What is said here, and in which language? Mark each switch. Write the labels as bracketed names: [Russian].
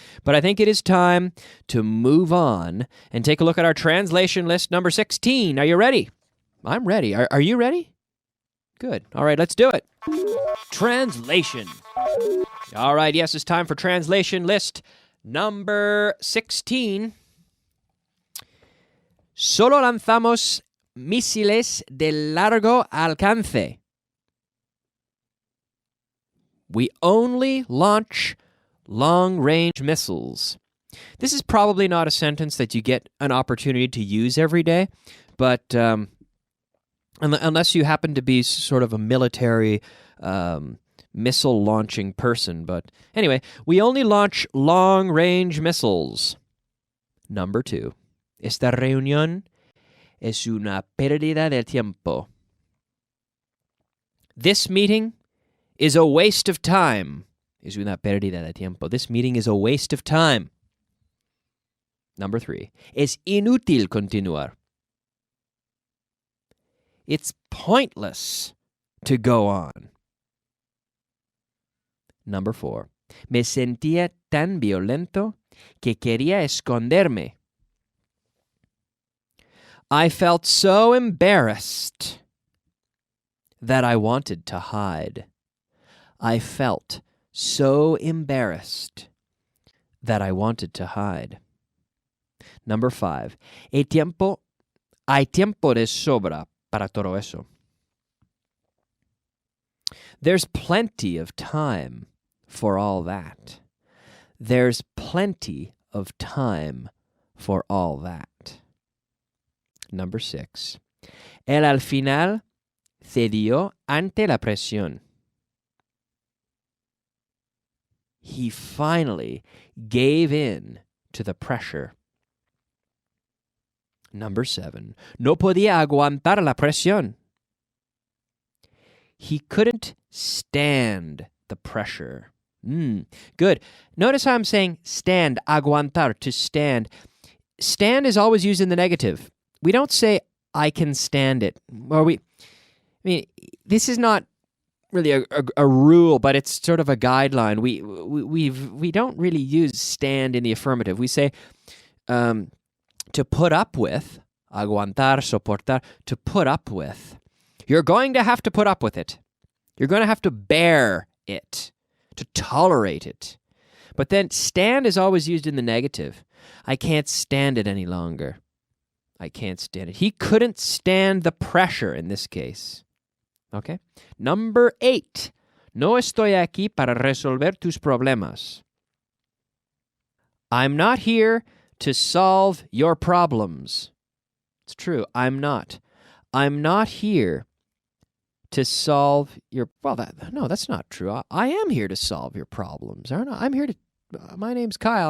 [English] But I think it is time to move on and take a look at our translation list number 16. Are you ready? I'm ready. Are you ready? Good. All right, let's do it. Translation. All right, yes, it's time for translation list number 16. [Spanish] Solo lanzamos misiles de largo alcance. [English] We only launch long-range missiles. This is probably not a sentence that you get an opportunity to use every day, but unless you happen to be sort of a military missile-launching person. But anyway, we only launch long-range missiles. Number 2. [Spanish] Esta reunión es una pérdida de tiempo. [English] This meeting is a waste of time. [Spanish] Es una pérdida de tiempo. [English] This meeting is a waste of time. Number 3. [Spanish] Es inútil continuar. [English] It's pointless to go on. Number 4. [Spanish] Me sentía tan violento que quería esconderme. [English] I felt so embarrassed that I wanted to hide. I felt so embarrassed that I wanted to hide. Number 5. [Spanish] Hay tiempo de sobra para todo eso. [English] There's plenty of time for all that. There's plenty of time for all that. Number 6. [Spanish] Él al final cedió ante la presión. [English] He finally gave in to the pressure. Number 7. [Spanish] No podía aguantar la presión. [English] He couldn't stand the pressure. Good. Notice how I'm saying stand, aguantar, to stand. Stand is always used in the negative. We don't say, I can stand it. Or this is not really a rule, but it's sort of a guideline. We don't really use stand in the affirmative. We say to put up with, aguantar, soportar, to put up with. You're going to have to put up with it. You're going to have to bear it, to tolerate it. But then stand is always used in the negative. I can't stand it any longer. I can't stand it. He couldn't stand the pressure in this case. Okay? Number 8. No estoy aquí para resolver tus problemas. I'm not here to solve your problems. It's true. I'm not. I'm not here to solve your... Well, that's not true. I am here to solve your problems, aren't I? I'm here to... my name's Kyle.